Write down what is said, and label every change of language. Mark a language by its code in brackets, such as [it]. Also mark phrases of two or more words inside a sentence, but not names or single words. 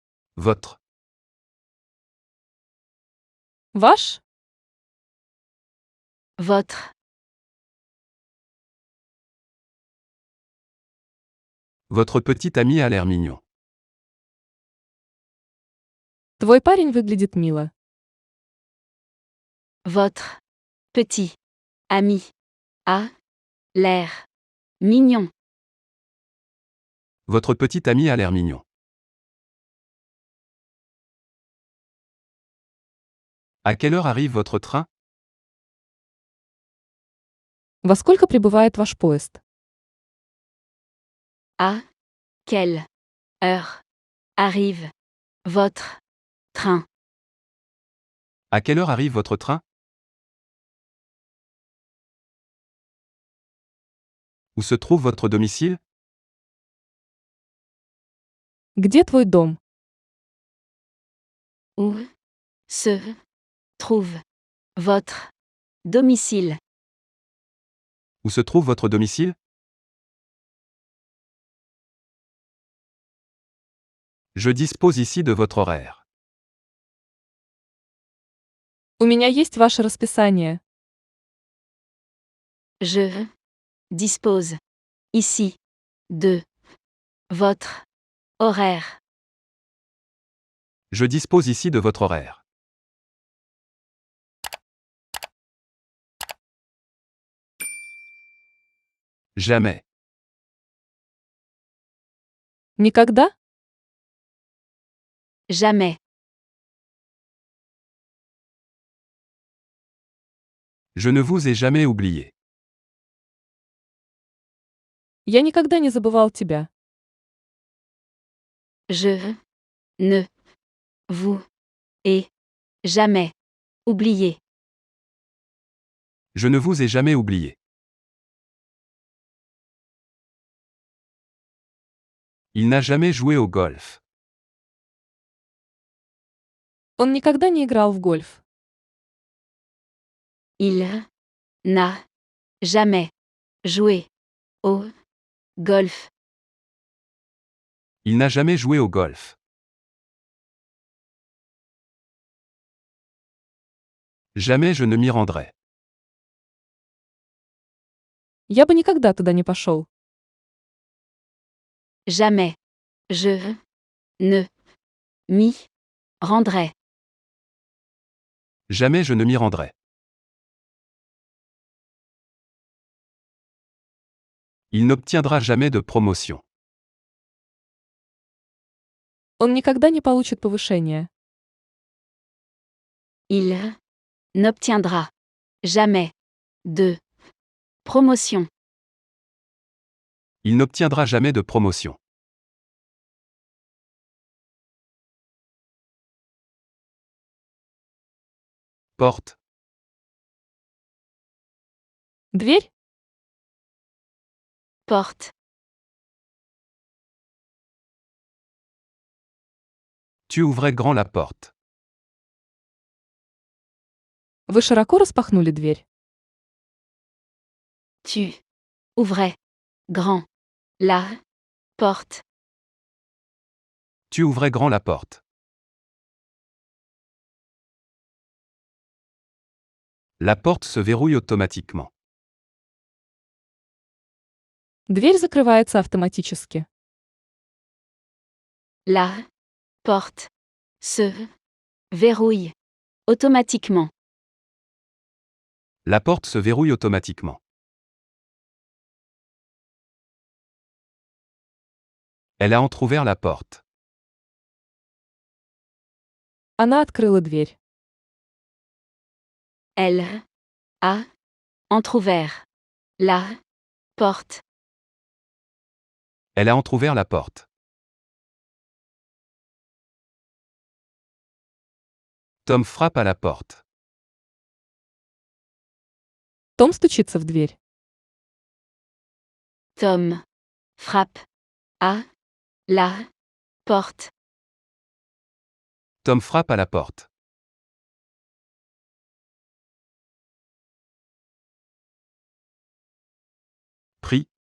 [fr] Votre. [ru] Ваш? [fr] Votre. Votre petit ami a l'air mignon. [ru] Твой парень выглядит мило. [fr] Votre. Petit. Ami. A. L'air. Mignon. Votre petit ami a l'air mignon. À quelle heure arrive votre train? [ru] Во сколько прибывает ваш поезд? [fr] À quelle heure arrive votre train? À quelle heure arrive votre train? Où se trouve votre domicile? [ru] Где твой дом? [fr] Où se trouve votre domicile? Où se trouve votre domicile? Je dispose ici de votre horaire. [ru] У меня есть ваше расписание. [fr] Je dispose ici de votre horaire. Je dispose ici de votre horaire. Jamais. [ru] Никогда? [fr] Jamais. Je ne vous ai jamais oublié. [ru] Я никогда не забывал тебя. [fr] Je ne vous ai jamais oublié. Je ne vous ai jamais oublié. Il n'a jamais joué au golf. [ru] Он никогда не играл в гольф. [fr] Il n'a jamais joué au golf. Il n'a jamais joué au golf. Jamais je ne m'y rendrai. [ru] Я бы никогда туда не пошел. [fr] Jamais. Je ne m'y rendrai. Jamais je ne m'y rendrai. Il n'obtiendra jamais de promotion. [ru] Он никогда не получит повышения. [fr] Il n'obtiendra jamais de promotion. Il n'obtiendra jamais de promotion. Porte. [ru] Дверь? [fr] Porte. Tu ouvrais grand la porte. [ru] Вы широко распахнули дверь. [fr] Tu ouvrais grand la porte. Tu ouvrais grand la porte. La porte se verrouille automatiquement. [ru] Дверь закрывается автоматически. [fr] La porte se verrouille automatiquement. La porte se verrouille automatiquement. Elle a entrouvert la porte. [ru] Она открыла дверь. [fr] Elle a entrouvert la porte. Elle a entrouvert la porte. Tom frappe à la porte. [ru] Том стучится в дверь. [fr] Tom frappe à la porte. Tom frappe à la porte. Prix.